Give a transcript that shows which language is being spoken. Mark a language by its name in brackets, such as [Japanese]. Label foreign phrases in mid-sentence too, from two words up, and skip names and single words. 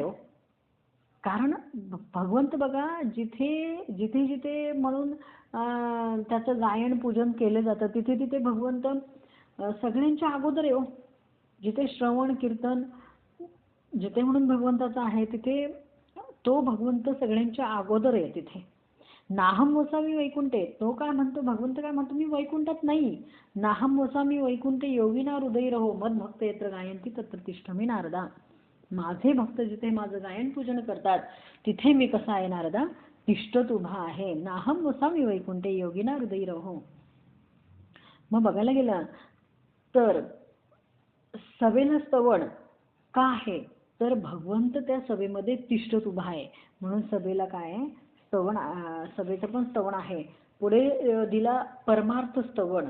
[Marathi] कारण भगवंत बघा जिथे जिथे जिथे म्हणून त्याचं गायन पूजन केलं जातं तिथे तिथे भगवंत सगळ्यांच्या अगोदर आहे. जिथे श्रवण कीर्तन जिथे म्हणून भगवंताचं आहे तिथे तो भगवंत सगळ्यांच्या अगोदर आहे. तिथे [Sanskrit] नाहम वसामी वैकुंठे. [Marathi] तो काय म्हणतो भगवंत काय म्हणतो मी वैकुंठात नाही. [Sanskrit] नाहम वसामी वैकुंठे योगिना हृदय रहो मद भक्त यत्र गायंती तत्र तिष्ठमी नारदा. [Marathi] माझे भक्त जिथे माझं गायन पूजन करतात तिथे मी कसा आहे नारदा तिष्ठत उभा आहे. [Sanskrit] नाहम वसामी वैकुंठे योगिना हृदय रहो. [Marathi] मग बघायला गेलं तर सभेला स्तवन का आहे तर भगवंत त्या सभेमध्ये तिष्ठत उभा आहे. म्हणून सभेला काय आहे स्तवन. सभेचं पण स्तवन आहे. पुढे दिला परमार्थ स्तवन.